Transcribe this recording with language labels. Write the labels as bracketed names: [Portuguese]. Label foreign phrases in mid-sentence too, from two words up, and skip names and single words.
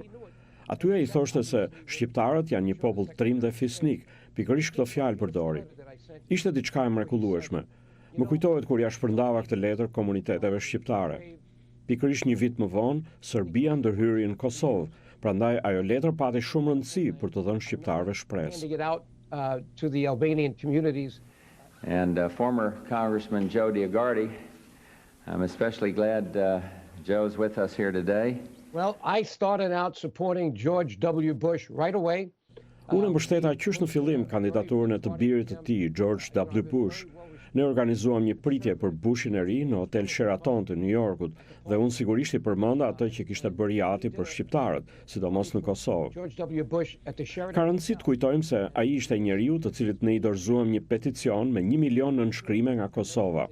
[Albanian] Atyre i thoshte se shqiptarët janë një popull trim dhe fisnik, pikërisht këto fjalë përdori. Ishte diçka e mrekullueshme. Më kujtohet kur ja shpërndava këtë letër komuniteteve shqiptare. Pikërisht një vit më vonë, Serbia ndërhyri në Kosovë, prandaj ajo letër pati shumë rëndësi për të dhënë shqiptarëve shpresë. [English] And former Congressman Joe DeGuardi, I'm especially glad Joe's with us here today. Well, I started out supporting George W. Bush right away. [Albanian] Unë mbështeta qysh në fillim kandidaturën e të birit të tij, George W. Bush. Ne organizuam një pritje për Bushin e ri në Hotel Sheraton të New Yorkut dhe unë sigurisht i përmenda atë që kishte bërë Jati për shqiptarët, sidomos në Kosovë. Ka rëndësi të kujtojmë se ai ishte njeriu të cilit ne i dorëzuam një peticion me 1 milion nënshkrime nga Kosova.